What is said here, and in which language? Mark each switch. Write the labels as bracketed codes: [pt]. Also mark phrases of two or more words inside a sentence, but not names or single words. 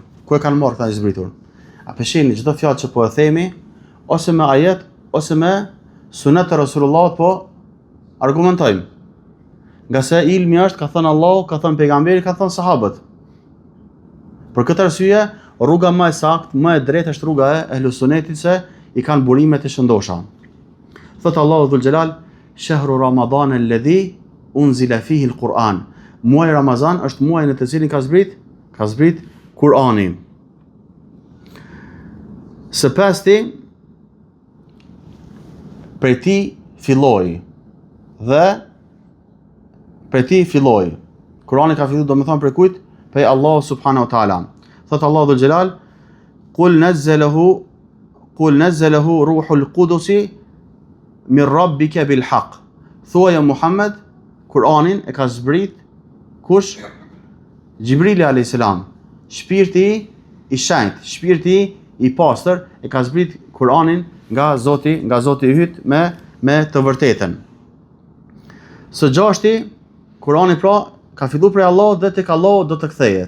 [sq] Ku e kanë marrë këta i zbritur? A peshini çdo fjalë që po e themi, ose me ajet, ose me sunet të Rasulullahut po argumentojmë. Nga se ilmi është, ka thënë Allahu, ka thënë pejgamberi, ka thënë sahabët. Për këtë arsye, rruga më e saktë, më e drejtë është rruga e ehlusunetit se i kanë burimet e shëndosha. [ar] Thot الله ذو الجلال, شهر رمضان الذي أنزل فيه القرآن. [sq] Muaji Ramazan është muaji në të cilin ka zbrit Kur'ani. Së pasti, prej ti filloi dhe prej ti filloi. Kur'ani ka filluar domethënë prej kujt? Prej Allahu [ar] سبحانه وتعالى. Thot الله ذو الجلال, قل نزله روح القدس من ربك بالحق. [sq] Thuaj Muhammed, Kur'anin e ka zbrit kush? Gjibrili [ar] عليه السلام. [sq] Shpirti i shenjtë, shpirti i pastër e ka zbrit Kur'anin nga Zoti i yt me të vërtetën. Së gjashti, Kur'ani pra ka filluar prej Allahut dhe tek Allahu do të kthehet.